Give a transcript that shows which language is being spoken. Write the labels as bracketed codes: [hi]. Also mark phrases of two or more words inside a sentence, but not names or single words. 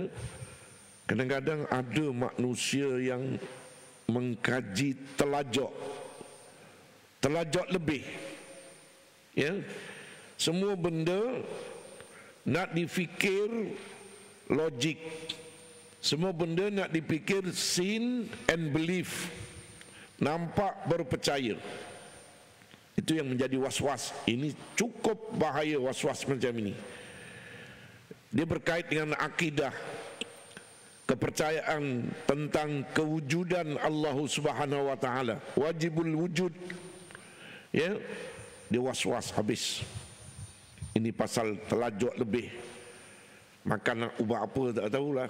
[ms] Kadang-kadang ada manusia yang mengkaji telajak lebih. Ya? Semua benda nak difikir logik. Semua benda nak dipikir [en] seen and believe. [ms] Nampak baru percaya. Itu yang menjadi was-was. Ini cukup bahaya was-was macam ini. Dia berkait dengan akidah, kepercayaan tentang kewujudan Allah [ar] سبحانه وتعالى, واجب الوجود. [ms] Ya, dia was-was habis. Ini pasal telajak lebih. Makan nak ubah apa tak tahulah.